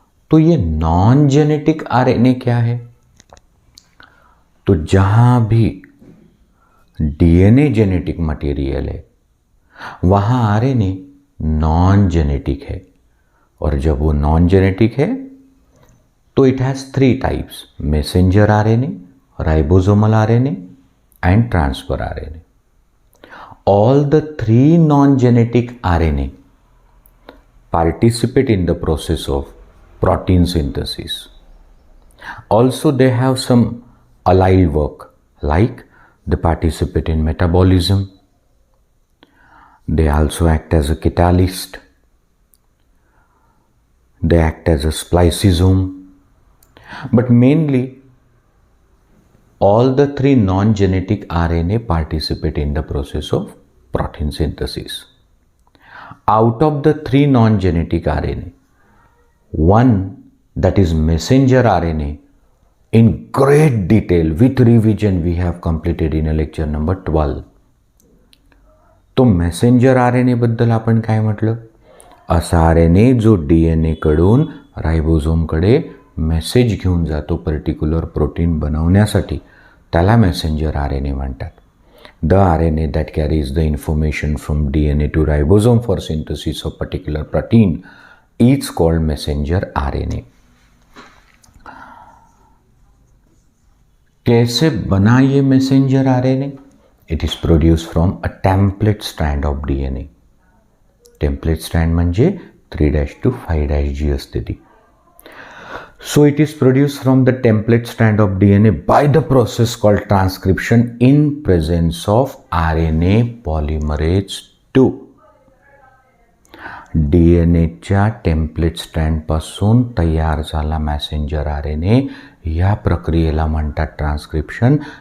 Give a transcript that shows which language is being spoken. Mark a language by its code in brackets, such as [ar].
[hi] तो ये non genetic RNA क्या है? तो जहां भी डीएनए जेनेटिक मटेरियल है वहां आरएनए नॉन जेनेटिक है, और जब वो नॉन जेनेटिक है तो [en] It has three types: messenger RNA, ribosomal RNA and transfer RNA. All the three non-genetic RNA participate in the process of protein synthesis. Also, they have some allied work, like they participate in metabolism. They also act as a catalyst. They act as a spliceosome. But mainly, all the three non-genetic RNA participate in the process of protein synthesis. Out of the three non-genetic RNA, one, that is messenger RNA, in great detail with revision we have completed in a lecture number 12. [mr] तो messenger RNA बद्दल आपण काय म्हटलं? असा RNA जो DNA कडून राइबोसोमकडे message घेऊन जातो पर्टिक्युलर प्रोटीन बनवण्यासाठी, त्याला मेसेंजर आरएनए म्हणतात. [en] The RNA that carries the information from DNA to ribosome for synthesis of particular protein is called messenger RNA. [hi] कैसे बना ये messenger RNA? [en] It is produce from a template strand of DNA. [mr] Template strand म्हणजे 3' to 5' असते ती. [en] So it is produced from the template strand of DNA by the process called transcription in presence of RNA polymerase II. [mr] DNA च्या template strand पासून तयार झाला messenger RNA, या प्रक्रियेला म्हणतात ट्रान्सक्रिप्शन.